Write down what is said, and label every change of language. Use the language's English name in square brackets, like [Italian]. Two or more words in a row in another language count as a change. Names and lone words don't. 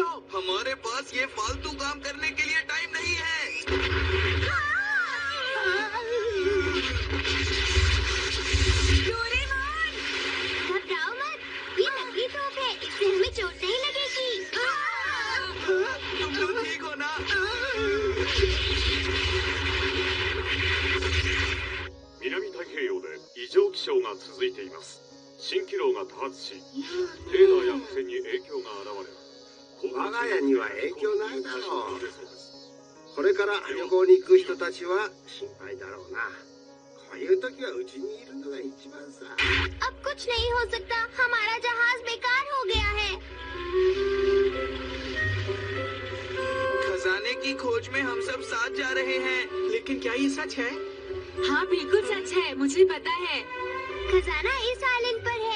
[Hindi] हमारे पास ये फालतू काम करने के लिए टाइम नहीं है। डोरेमोन! घबराओ मत, ये नकली तोप है, इससे हमें चोट नहीं लगेगी। तुम लोग ठीक हो ना? [Japanese] 南太平洋で異常気象が続いています。蜃気楼が多発し、レーダーや無線に影響が現れ、我が家には影響ないだろう。出そうです。これから旅行に行く人たちは心配だろうな。こういう時はうちにいるのが一番さ。 [Hindi] अब कुछ नहीं हो सकता, हमारा जहाज बेकार हो गया है। खजाने की खोज में हम सब साथ जा रहे हैं। लेकिन क्या ये सच है? हाँ बिल्कुल सच है, मुझे पता है। खजाना इस आइलैंड पर है।